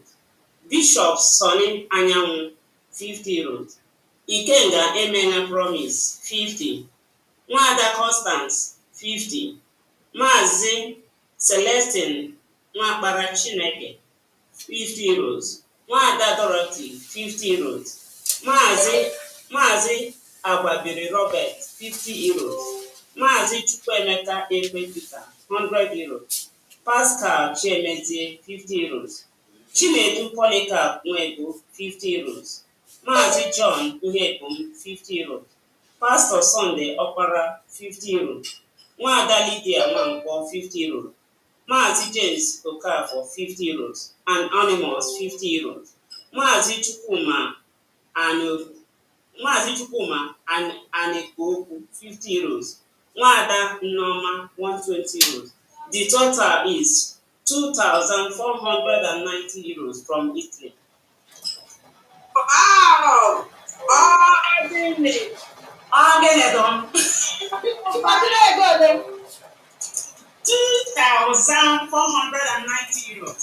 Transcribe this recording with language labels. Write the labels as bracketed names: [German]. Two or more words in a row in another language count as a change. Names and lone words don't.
[English] Bishop Sonny Anyanwu, 50 euros. Ikenga Emena Promise, 50. Nwada Constance, 50. Mazi Celestine Nwakpara Chineke, 50 euros. Nwada Dorothy, 50 euros. Mazi Agbabiri Robert, 50 euros. Mazi Chukwuemeka Ekpe Peter, 100 euros. Pascal Chiemezie, 50 euros. Chinedu Polycarp Nwego, 50 euros. Mazi John Uhebum, 50 euros. Pastor Sunday Okpara, 50 euros. Nwada Lydia Nwankwo, 50 euros. Mazi James Okafor, 50 euros. And Anonymous, 50 euros. Mazi Chukwuma and Anekoku, 50 euros. Nwada Nneoma, 120 euros. The total is 2,490 euros from Italy. Wow! Oh, everything. Again, 2,490 euros.